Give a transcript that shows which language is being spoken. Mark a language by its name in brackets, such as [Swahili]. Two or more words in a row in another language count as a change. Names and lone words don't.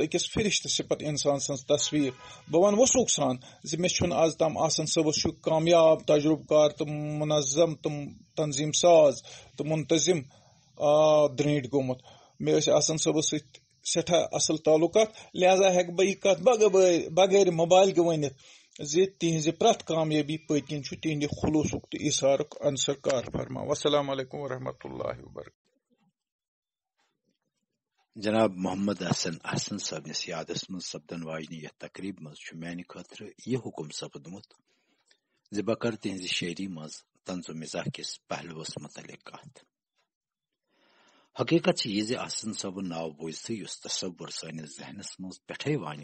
[Kashmiri] أکِس فرشتہٕ صفت انسان سٕنٛز تصویر بہٕ ونہٕ وثوق سان زِ مےٚ چھُنہٕ آز تام آسان صٲبس ہیوٗ کامیاب تجربہٕ کار تہٕ منظم تہٕ تنظیم ساز تہٕ منتظم درٲنٛٹۍ گوٚمُت مےٚ ٲسۍ آسان صٲبس سۭتۍ سٹھاہ اصل تعلقات لہذا ہیٚکہٕ بہٕ یہِ کتھ بغٲر مبالغہٕ ؤنِتھ زِ تہنٛزِ پرٛٮ۪تھ کامیٲبی پٔتۍ کِنۍ چھُ تہنٛدِ خلوصُک تہٕ اِثارُک عنصر کار فرما [Arabic] والسلام علیکم ورحمۃ اللہ وبرکاتہ [Kashmiri] جناب محمد حسن صٲبنِس یادس منٛز سپدن واجنہِ یتھ تقریٖب منٛز چھُ میانہِ خٲطرٕ یہِ حُکم سپدمُت زِ بہٕ کرٕ تِہنٛزِ شٲعری منٛز طنز و مزاح کِس پہلوس متعلق کتھ حقیقت چھِ یہِ زِ حسن صٲبُن ناو بوٗزتھٕے یُس تصور سٲنِس ذہنس منٛز پٮ۪ٹھے وانہِ